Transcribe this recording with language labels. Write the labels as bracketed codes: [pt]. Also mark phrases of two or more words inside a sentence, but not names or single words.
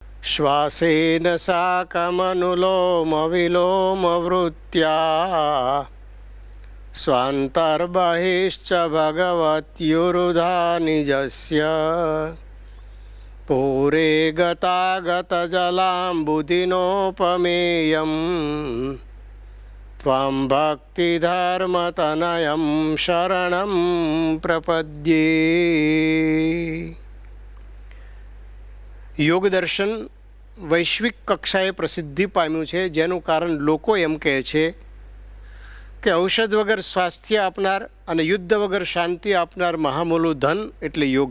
[sa] श्वासेन साकमनुलोमविलोमवृत्त्या स्वान्तर्बहिश्च भगवत्युरुधा निजस्य पूरे गतागतजलाम्बुदिनोपमेयं त्वं भक्तिधर्मतनयं शरणं प्रपद्ये। [gu] યોગ દર્શન વૈશ્વિક કક્ષાએ પ્રસિદ્ધિ પામ્યું છે, જેનું કારણ લોકો એમ કહે છે કે ઔષધ વગર સ્વાસ્થ્ય આપનાર અને યુદ્ધ વગર શાંતિ આપનાર મહામૂલું ધન એટલે યોગ.